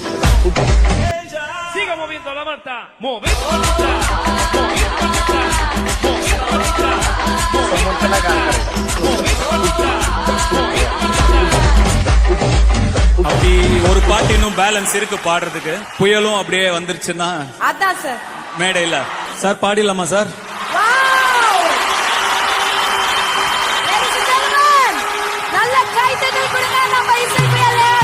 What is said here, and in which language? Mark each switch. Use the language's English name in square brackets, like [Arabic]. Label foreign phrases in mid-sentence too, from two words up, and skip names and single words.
[Spanish] Siga moviendo la manta, moviendo la manta, moviendo la manta, moviendo la manta, [Marathi] समोरच्याला गार करायचा [Spanish] moviendo la manta. [Tamil] அப்படி ஒரு பாட்டு இன்னும் பேலன்ஸ் இருக்கு பாடுறதுக்கு. புயலும் அப்படியே வந்துருச்சுன்னா அதான் சார் மேடையில சார் பாடிடலாமா சார்? [English] Ladies and gentlemen, [Tamil] நல்ல கைத்தட்டல் கொடுங்க. நம்ம இசை புயல் A.R.